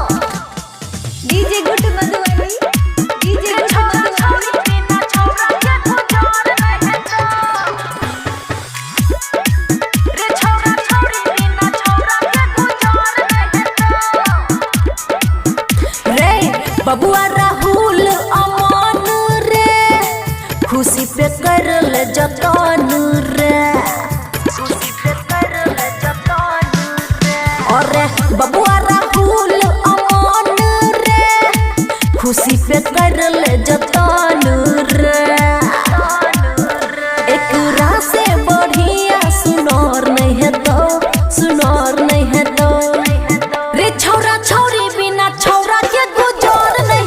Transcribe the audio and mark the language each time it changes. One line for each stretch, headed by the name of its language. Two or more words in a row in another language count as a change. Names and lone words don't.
English: DJ good
Maithili: मधुबनी,
English: DJ good
Maithili: छौरा छौरी मधुबनी। बिना छौरा के गुजर नहीं हेतौ, रे छौरा छौरी बिना छौरा के गुजर नहीं हेतौ। रे बबुआ राहुल अमन रे, खुशी पे करल जतन रे, खुशी पे करल जतन रे। और बबुआ राहुल अमन रे, खुशी पे करल जतन रे। एकरा से बढ़िया सुनर नहीं हेतौ, सुनर नहीं हेतौ रे छौरा छौरी बिना छौरा के गुजर